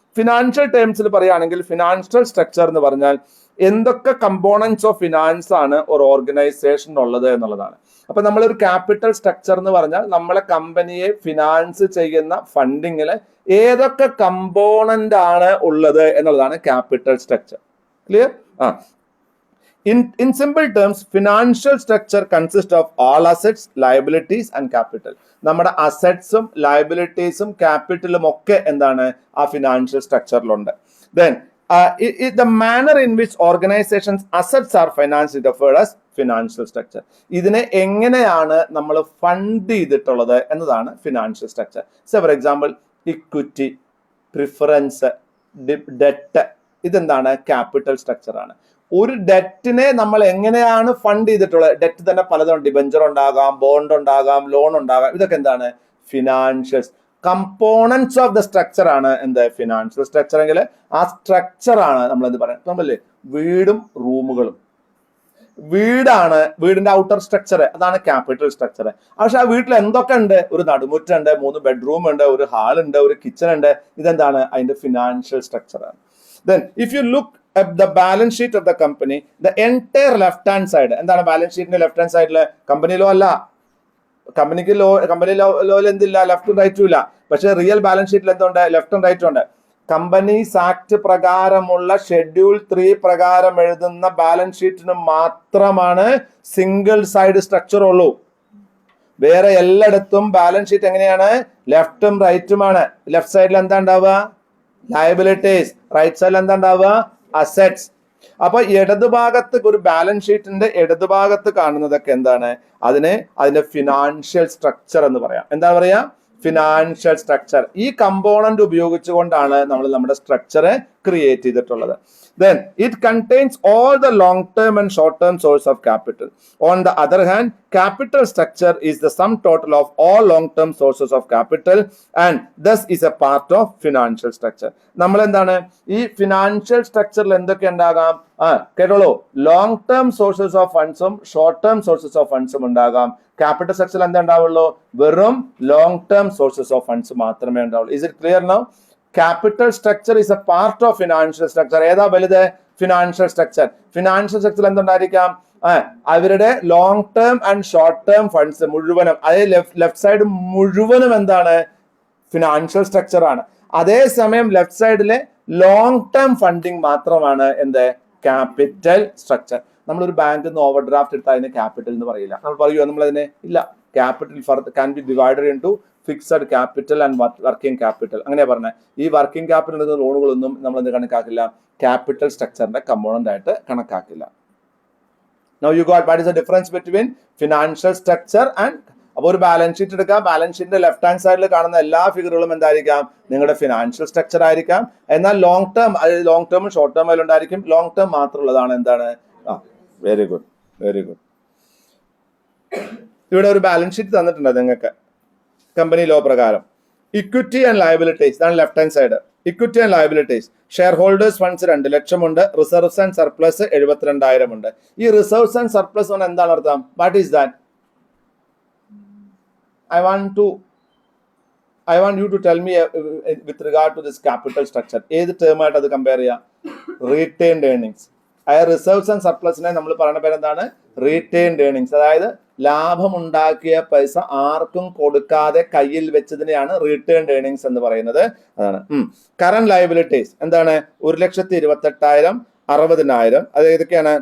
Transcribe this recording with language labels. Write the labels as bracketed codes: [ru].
[ml] Financial ടേംസിൽ പറയുകയാണെങ്കിൽ financial structure എന്ന് പറഞ്ഞാൽ എന്തൊക്കെ കമ്പോണൻസ് ഓഫ് ഫിനാൻസ് ആണ് ഒരു ഓർഗനൈസേഷൻ ഉള്ളത് എന്നുള്ളതാണ്. അപ്പൊ നമ്മളൊരു ക്യാപിറ്റൽ സ്ട്രക്ചർ എന്ന് പറഞ്ഞാൽ നമ്മളെ കമ്പനിയെ ഫിനാൻസ് ചെയ്യുന്ന ഫണ്ടിങ്ങില് ഏതൊക്കെ കമ്പോണന്റ് ആണ് ഉള്ളത് എന്നുള്ളതാണ് capital structure. [en] Clear? In simple terms, financial structure consists of all assets, liabilities and capital. [ml] നമ്മുടെ അസറ്റ്സും ലയബിലിറ്റീസും ക്യാപിറ്റലും ഒക്കെ എന്താണ്? ആ financial സ്ട്രക്ചറിലുണ്ട്. [en] Then the manner in which organizations assets are financed is referred as financial structure. [ml] ഇതിനെ എങ്ങനെയാണ് നമ്മൾ ഫണ്ട് ചെയ്തിട്ടുള്ളത് എന്നതാണ് financial structure. So for example equity, preference, debt, ഇതെന്താണ്? ക്യാപിറ്റൽ സ്ട്രക്ചർ ആണ്. ഒരു ഡെറ്റിനെ നമ്മൾ എങ്ങനെയാണ് ഫണ്ട് ചെയ്തിട്ടുള്ളത്? ഡെറ്റ് തന്നെ പലതും, ഡിബഞ്ചർ ഉണ്ടാകാം, ബോണ്ട് ഉണ്ടാകാം, ലോൺ ഉണ്ടാകാം, ഇതൊക്കെ എന്താണ്? Financial components of the structure ആണ് എന്ത്? Financial structure. എങ്കിൽ ആ സ്ട്രക്ചർ ആണ് നമ്മൾ എന്ത് പറയാം? നമ്മളല്ലേ വീടും റൂമുകളും. വീടാണ് വീടിന്റെ ഔട്ടർ സ്ട്രക്ചർ, അതാണ് ക്യാപിറ്റൽ സ്ട്രക്ചർ. പക്ഷെ ആ വീട്ടിൽ എന്തൊക്കെ ഉണ്ട്? ഒരു നടുമുറ്റുണ്ട്, 3 ബെഡ്റൂം ഉണ്ട്, ഒരു ഹാൾ ഉണ്ട്, ഒരു കിച്ചൺ ഉണ്ട്. ഇതെന്താണ്? അതിന്റെ ഫിനാൻഷ്യൽ സ്ട്രക്ചർ ആണ്. [en] Then if you look at the balance sheet of the company, the entire left hand side, [ml] എന്താണ് ബാലൻസ് ഷീറ്റിന്റെ ലെഫ്റ്റ് ഹാൻഡ് സൈഡില്? കമ്പനി ലോ അല്ല, കമ്പനിക്ക് ലോ, കമ്പനി ലോയിൽ എന്തില്ല? ലെഫ്റ്റും റൈറ്റും ഇല്ല. പക്ഷെ റിയൽ ബാലൻസ് ഷീറ്റിൽ എന്തുണ്ട്? ലെഫ്റ്റും റൈറ്റും ഉണ്ട്. കമ്പനീസ് ആക്ട് പ്രകാരമുള്ള ഷെഡ്യൂൾ 3 പ്രകാരം എഴുതുന്ന ബാലൻസ് ഷീറ്റിന് മാത്രമാണ് സിംഗിൾ സൈഡ് സ്ട്രക്ചർ ഉള്ളൂ. വേറെ എല്ലായിടത്തും ബാലൻസ് ഷീറ്റ് എങ്ങനെയാണ്? ലെഫ്റ്റും റൈറ്റുമാണ്. ലെഫ്റ്റ് സൈഡിൽ എന്താ ഉണ്ടാവുക? ലയബിലിറ്റീസ്. റൈറ്റ് സൈഡിൽ എന്താ ഉണ്ടാവുക? അസെറ്റ്സ്. അപ്പൊ ഇടതുഭാഗത്ത് ഒരു ബാലൻസ് ഷീറ്റിന്റെ ഇടതുഭാഗത്ത് കാണുന്നതൊക്കെ എന്താണ്? അതിന്റെ ഫിനാൻഷ്യൽ സ്ട്രക്ചർ എന്ന് പറയാം. എന്താ പറയാ? Financial structure. ഈ കമ്പോണന്റ് ഉപയോഗിച്ചുകൊണ്ടാണ് നമ്മൾ നമ്മുടെ സ്ട്രക്ചറെ ക്രിയേറ്റ് ചെയ്തിട്ടുള്ളത്. [en] Then it contains all the long-term and short-term source of capital. On the other hand, capital structure is the sum total of all long-term sources of capital and thus is a part of financial structure. [ml] നമ്മൾ എന്താണ് ഈ financial സ്ട്രക്ചറിൽ എന്തൊക്കെ ഉണ്ടാകാം? കേട്ടോളൂ. Long term sources of ഫണ്ട്സും short term sources of ഫണ്ട്സും ഉണ്ടാകാം. Capital സ്ട്രക്ചറിൽ എന്താ ഉണ്ടാവുള്ളൂ? വെറും long term sources of funds മാത്രമേ ഉണ്ടാവുള്ളൂ. [en] Is it clear now? Capital structure is a part of financial structure. [ml] ഏതാ വലുത്? Financial structure. Financial structure എന്തുണ്ടായിരിക്കാം? അവരുടെ long term and short term funds മുഴുവനും, അതായത് ലെഫ്റ്റ് സൈഡ് മുഴുവനും എന്താണ്? ഫിനാൻഷ്യൽ സ്ട്രക്ചർ ആണ്. അതേസമയം ലെഫ്റ്റ് സൈഡിലെ ലോങ് ടേം ഫണ്ടിങ് മാത്രമാണ് എന്ത്? Capital structure. നമ്മളൊരു ബാങ്കിൽ നിന്ന് ഓവർ ഡ്രാഫ്റ്റ് എടുത്താൽ അതിന് ക്യാപിറ്റൽ എന്ന് പറയില്ല. നമ്മൾ പറയുമോ? നമ്മൾ അതിനെ ഇല്ല. [en] Capital can be divided into fixed capital and working capital. [ml] അങ്ങനെ പറഞ്ഞാൽ ഈ വർക്കിംഗ് ക്യാപിറ്റൽ ലോണുകളൊന്നും നമ്മൾ എന്ത് കണക്കാക്കില്ല? ക്യാപിറ്റൽ സ്ട്രക്ചറിന്റെ കമ്പോണന്റ് ആയിട്ട് കണക്കാക്കില്ല. [en] Now you got what is the difference between financial structure and [ml] അപ്പോൾ ഒരു ബാലൻസ് ഷീറ്റ് എടുക്കുക. ബാലൻസ് ഷീറ്റിന്റെ ലെഫ്റ്റ് ഹാൻഡ് സൈഡിൽ കാണുന്ന എല്ലാ ഫിഗറുകളും എന്തായിരിക്കാം? നിങ്ങളുടെ ഫിനാൻഷ്യൽ സ്ട്രക്ചർ ആയിരിക്കാം. എന്നാൽ long term, long ടേമും short term അതിൽ ഉണ്ടായിരിക്കും. ലോങ് ടേം മാത്രമുള്ളതാണ് എന്താണ്? [en] Very good, very good. [ml] ഇവിടെ ഒരു ബാലൻസ് ഷീറ്റ് തന്നിട്ടുണ്ട് നിങ്ങൾക്ക് കമ്പനി ലോ പ്രകാരം. ഇക്വിറ്റി ആൻഡ് ലയബിലിറ്റീസ്, ഇതാണ് left hand side. Equity and liabilities, share holders funds 2 ലക്ഷമുണ്ട്, reserves and surplus 72,000 ഉണ്ട്. ഈ റിസർവ്സ് ആൻഡ് സർപ്ലസ് എന്താണ് അർത്ഥം? [en] What is that? I want you to tell me with regard to this capital structure. [ml] ഏത് ടേമായിട്ട് അത് compare ചെയ്യാം? Retained earnings. അതായത് reserves and സർപ്ലസിനെ നമ്മൾ പറയുന്ന പേരെന്താണ്? Retained earnings. അതായത് ലാഭമുണ്ടാക്കിയ പൈസ ആർക്കും കൊടുക്കാതെ കയ്യിൽ വെച്ചതിനെയാണ് റീറ്റെയിൻഡ് ഏർണിങ്സ് എന്ന് പറയുന്നത്. അതാണ്. കറന്റ് ലയബിലിറ്റീസ് എന്താണ്? 1,28,000, 60,000. അത് ഏതൊക്കെയാണ്?